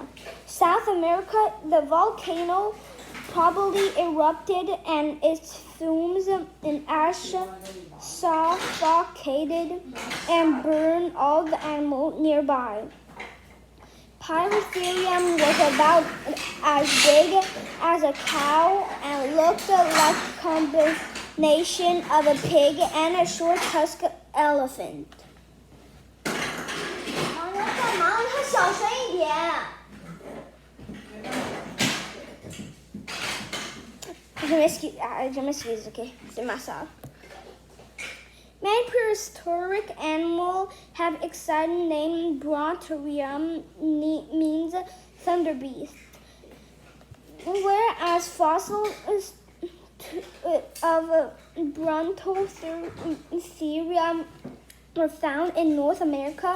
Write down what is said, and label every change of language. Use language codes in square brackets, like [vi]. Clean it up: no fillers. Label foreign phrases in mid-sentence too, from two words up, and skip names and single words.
[en] South America, the volcano probably erupted and its fumes and ash suffocated and burned all the animals nearby. Pyrotherium was about as big as a cow and looked like a combination of a pig and a short-tusked elephant. [zh] 你要干嘛？你还小声一点。 [fr] Je m'excuse, okay? C'est ma soeur. [en] Many prehistoric animals have exciting name. Brontorium means thunder beast, whereas fossils of Brontotherium were found in North America.